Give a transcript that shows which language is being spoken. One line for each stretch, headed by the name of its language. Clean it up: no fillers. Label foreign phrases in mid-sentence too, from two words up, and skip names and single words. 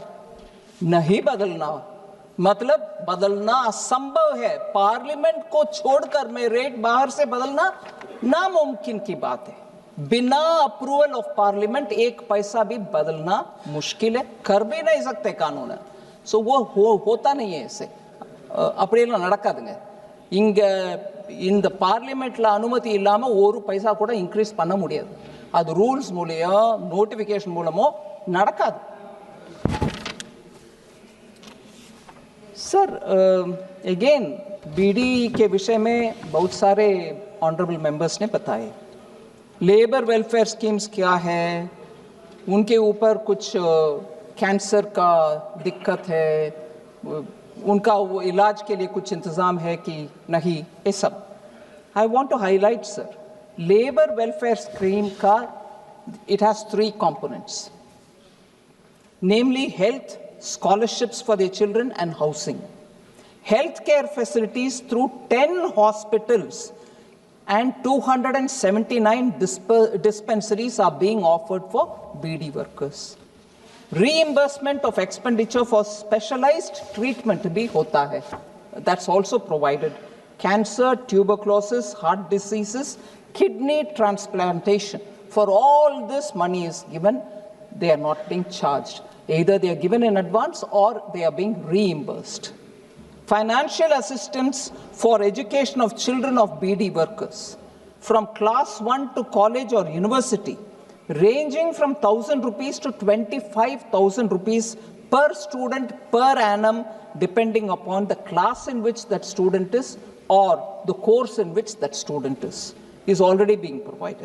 Hindi: नहीं बदलना, मतलब बदलना असंभव है। पार्लियामेंट को छोड़कर मैं रेट बाहर से बदलना नामुमकिन की बात है। बिना
English: approval of parliament
Hindi: 1 पैसा भी बदलना मुश्किल है, कर भी नहीं सकते कानून है। सो वो होता नहीं है ऐसे,
Tamil: அப்படியெல்லாம் நடக்காதுங்க। இங்க இந்த பார்லிமெண்ட்ல அனுமதி இல்லாம 1 பைசா கூட இன்க்ரீஸ் பண்ண முடியாது, அது ரூல்ஸ் மூலம், நோட்டிஃபிகேஷன் மூலமோ நடக்காது।
Hindi: सर, अगेन बीडी के विषय में बहुत सारे
English: honourable members
Hindi: ने बताए,
English: labour welfare schemes
Hindi: क्या है, उनके ऊपर कुछ कैंसर का दिक्कत है, उनका वो इलाज के लिए कुछ इंतज़ाम है कि नहीं, ये सब।
English: I want to highlight sir, labor welfare scheme it has three components, namely health, scholarships for their children, and housing. Healthcare facilities through 10 hospitals and 279 dispensaries are being offered for BD workers. Reimbursement of expenditure for specialized treatment
Hindi: भी होता है.
English: That's also provided. Cancer, tuberculosis, heart diseases, kidney transplantation. For all this money is given, they are not being charged. Either they are given in advance or they are being reimbursed. Financial assistance for education of children of BD workers from class 1 to college or university, ranging from 1,000 rupees to 25,000 rupees per student per annum, depending upon the class in which that student is or the course in which that student is already being provided.